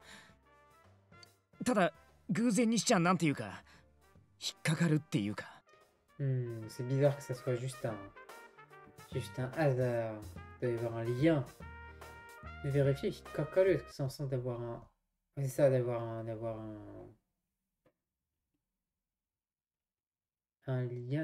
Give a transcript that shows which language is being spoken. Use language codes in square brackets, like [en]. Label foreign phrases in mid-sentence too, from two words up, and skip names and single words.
[ja] ただ偶然にしちゃなんていうか引っかかるっていうか。 [fr] C'est bizarre que ça soit juste un hasard. Il doit y avoir un lien. Je vais vérifier Kakaru, est-ce que c'est en sens d'avoir un. C'est ça, un lien.